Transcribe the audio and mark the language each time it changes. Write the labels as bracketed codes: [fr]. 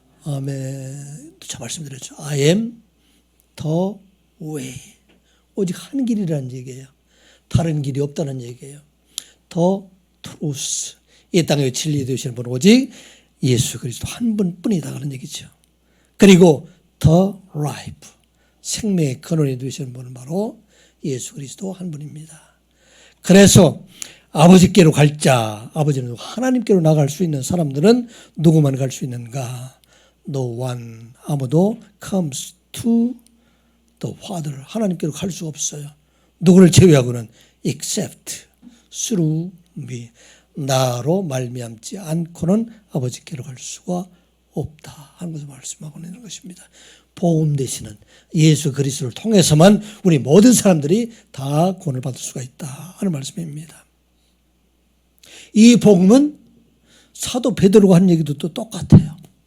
[ko] 아멘. 저 말씀드렸죠. [en] I am the way. [ko] 오직 한 길이라는 얘기예요. 다른 길이 없다는 얘기예요. [en] The truth. [ko] 이 땅의 진리 되시는 분은 오직 예수 그리스도 한 분뿐이다 그런 얘기죠. 그리고 [en] the life. [ko] 생명의 근원이 되시는 분은 바로 예수 그리스도 한 분입니다. 그래서 아버지께로 갈 자, 아버지는 하나님께로 나갈 수 있는 사람들은 누구만 갈 수 있는가? [en] No one. [ko] 아무도 [en] comes to the Father. [ko] 하나님께로 갈 수 없어요. 누구를 제외하고는 [en] except through me. [ko] 나로 말미암지 않고는 아버지께로 갈 수가 없다 하는 것을 말씀하고 있는 것입니다. 복음 되시는 예수 그리스도를 통해서만 우리 모든 사람들이 다 구원을 받을 수가 있다 하는 말씀입니다. 이 복음은 사도 베드로가 한 얘기도 또 똑같아요.